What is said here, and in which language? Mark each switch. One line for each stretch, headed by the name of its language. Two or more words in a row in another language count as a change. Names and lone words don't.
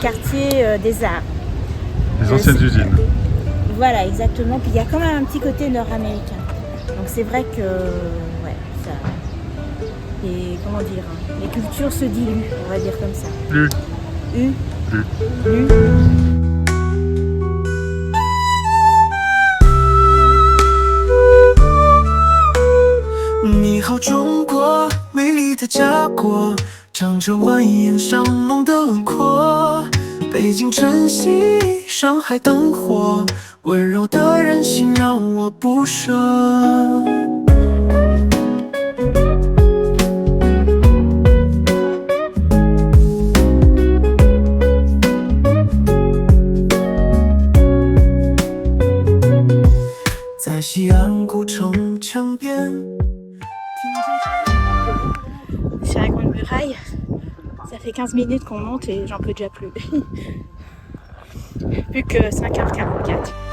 French: le quartier des arts. des anciennes usines. Voilà, exactement. Puis il y a quand même un petit côté nord-américain. Donc c'est vrai que, ouais, ça. Et comment dire, hein, les cultures se diluent, on va dire comme ça. Plus. U. Plus. U.
Chinese: 你好，中国，美丽的家国，长着蜿蜒上浓的轮廓。北京晨曦，上海灯火，温柔的人心让我不舍。在西安古城墙边。
French: Sur la grande muraille, ça fait 15 minutes qu'on monte et j'en peux déjà plus. Plus que 5h44.